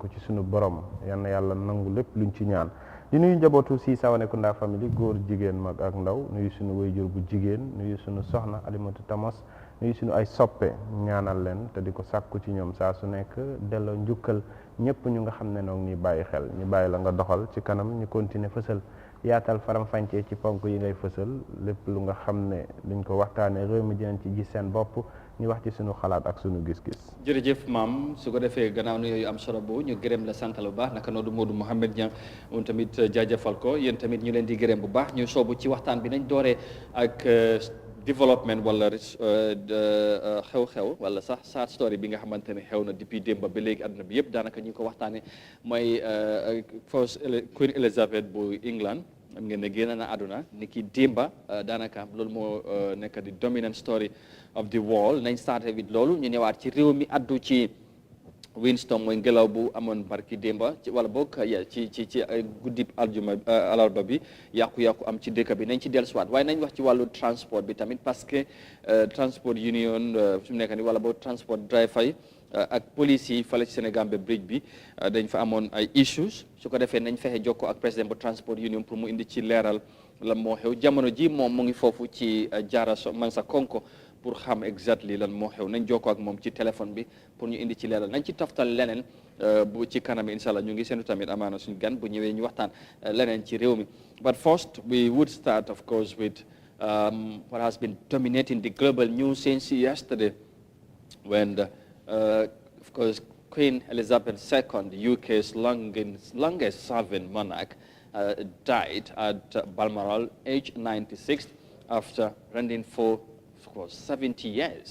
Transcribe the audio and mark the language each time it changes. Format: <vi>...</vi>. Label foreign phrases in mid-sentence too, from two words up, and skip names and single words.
<wo>ko ci suñu borom yan na yàlla nangu lépp luñ ci ñaan di nuyu njabootu si Sawanekunda famille góor jigéen mag ak ndaw nuyu suñu wayjur bu jigéen nuyu suñu soxna Alimatu Tamos nuyu suñu ay soppe ñaanal leen te di ko sàkku ci ñoom saa su nekk delloo njukkal ñëpp ñu nga xam ne noonu ñuy bàyyi xel ñu bàyyi la nga doxal ci kanam ñu continuer fësal yaatal faram-fàccee ci ponk yi ngay fësal lépp lu nga xam ne luñ ko waxtaanee réew mi dinañ ci gis seen bopp ñu wax ci suñu xalaat ak suñu gis-gis. jërëjëf maam su ko defee gannaaw nu yooyu am solo bu ñu gërëm la sant bu baax naka noonu Modou Mohamed Niang moom tamit jaajëfal ko yéen tamit ñu leen di gërëm bu baax ñu soobu ci waxtaan bi nañ dooree ak développement wala xew-xew wala sax</wo> <en>sad story</en> <wo>bi nga xamante ne xew na depuis démb ba léegi àdduna bi yëpp daanaka ñu ngi ko waxtaanee mooy first Queen Elizabeth bu England am ngeen ne génn na àdduna ni ki démba daanaka loolu moo nekk di</wo> <en>dominant story of the world</en> <wo>nañ starté with loolu ñu ñëwaat ci réew mi addu ci windstorm mooy ngelaw bu amoon barki démba ci wala boog ci guddi alarba bi yàqu-yàqu am ci dëkk bi nañ ci dellusiwaat waaye nañ wax ci wàllu transport bi tamit parce que</wo> <en>transport union</en> <wo>su mu nekk ni wala boog</wo> <en>transport driver</en> <wo>yi ak police yi fale ci Sénégambie bridge bi dañ fa amoon ay issues su ko defee nañ fexe jokkoo ak président bu</wo> <en>transport union</en> <wo>pour mu indi ci leeral lan moo xew jamono ji moom mu ngi foofu ci Jara Mansa Konko pour xam exactly lan moo xew nañ jokkoo ak moom ci téléphone bi pour ñu indi ci leeral nañ ci toftal leneen bu ci kanam incha allah ñu ngi seenu tamit amaana suñu gan bu ñëwee ñu waxtaan leneen ci réew mi</wo> <en>but first we would start of course with what has been dominating the global news since yesterday when of course Queen Elizabeth II, the UK's longest serving monarch, died at Balmoral, age 96, after reigning for 70 years.</en>